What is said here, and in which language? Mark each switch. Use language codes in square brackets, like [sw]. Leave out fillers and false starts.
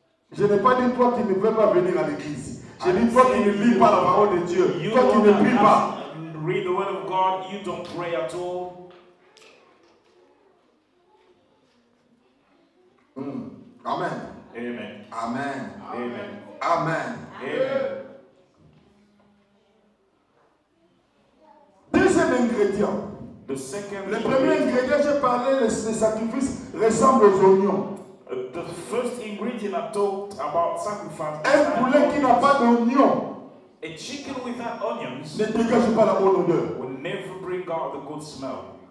[fr] Je n'ai pas dit toi qui ne veux pas venir à l'église. Je dis toi qui ne lis pas la parole de Dieu. Toi qui ne pries pas. [en] Read the word of God, you don't pray at all. Amen. Amen. Amen. Amen. Amen. Amen. [fr] Deuxième ingrédient. [en] The second. [fr] Le premier ingrédient, j'ai parlé, les sacrifices ressemblent aux oignons. [en] The first ingredient I talked about sacrifice. [fr] Un poulet qui n'a pas d'oignon. [en] A chicken without onions [fr] ne dégage pas la bonne odeur. [en] Will never bring out the good smell.